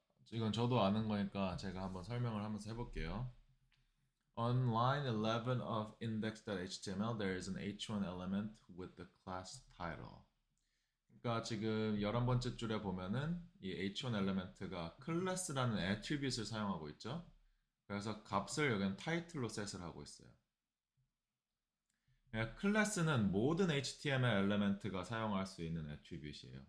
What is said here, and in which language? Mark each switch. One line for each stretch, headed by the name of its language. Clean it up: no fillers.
Korean: 이건 저도 아는 거니까 제가 한번 설명을 하면서 해볼게요.
English: On line 11 of index.html, there is an h1 element with the class title.
Korean: 그러니까 지금 11번째 줄에 보면은 이 h1 엘리멘트가 클래스라는 애트리뷰트를 사용하고 있죠. 그래서 값을 여기는 타이틀로 셋을 하고 있어요. 클래스는 모든 HTML 엘리멘트가 사용할 수 있는 애트리뷰트예요.